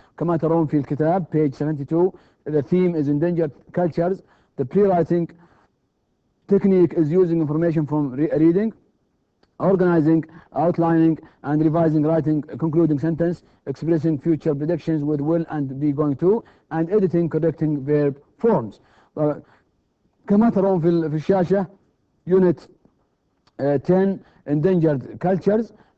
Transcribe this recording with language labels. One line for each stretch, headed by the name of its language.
Arabic: كما ترون في الكتاب page 72.
English: The theme is endangered cultures. The pre-writing technique is using information from reading, organizing, outlining, and revising writing, concluding sentence, expressing future predictions with will and be going to, and editing, correcting verb forms.
Arabic: كما ترون في الشاشة Unit 10 Endangered Cultures.